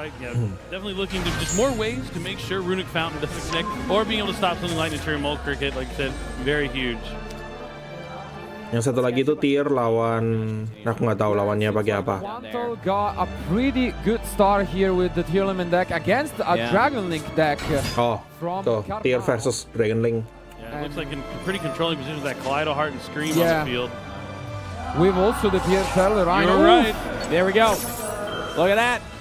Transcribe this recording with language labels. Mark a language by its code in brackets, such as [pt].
[en] Yeah, definitely looking to just more ways to make sure Runic Fountain doesn't connect, or being able to stop something like Natural Mold Cricket, like I said, very huge. [id] Yang satu lagi itu Tyr lawan, aku nggak tahu lawannya pakai apa. [en] Quantal got a pretty good start here with the Tyr Element deck against a Dragon Link deck. [id] Tuh, Tyr versus Dragon Link. [en] Yeah, it looks like in pretty controlling position with that Kaleido Heart and Scream on the field. We've also the Pierre Perle Rhino. You're right. There we go. Look at that.